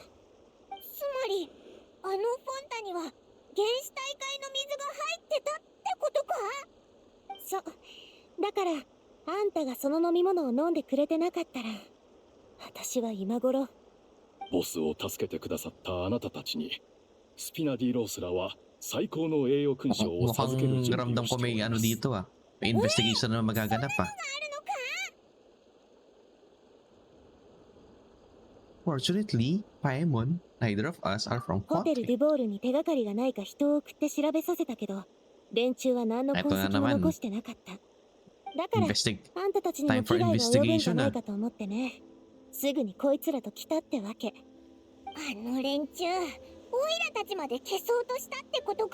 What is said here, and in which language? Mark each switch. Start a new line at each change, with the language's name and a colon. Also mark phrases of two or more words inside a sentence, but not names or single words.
Japanese: つまりあのフォンタには原始大会の水が入ってたってことか？だからあんたがその飲み物を飲んでくれてなかったら、私は今頃。ボスを助けてくださったあなたたちに、スピナディロースらは最高の栄誉勲章を授ける
Filipino: Mukhang
Japanese: 準備
Filipino: ramdam
Japanese: をし
Filipino: ko
Japanese: てお
Filipino: may
Japanese: り
Filipino: ano
Japanese: ます。
Filipino: dito ah. May investigation na magaganap ah.
English: Fortunately, Paemon, neither of us are from
Japanese: ホテル
English: Quack.
Japanese: デュボールに手がかりがないか人を送って調べさせたけど、連中は何の痕跡も残してなかった。だから、あんたたちにも危害が及ぶんじゃないかと思ってね。すぐにこいつらと来たってわけ。あの連中、オイラたちまで消そうとしたってことか。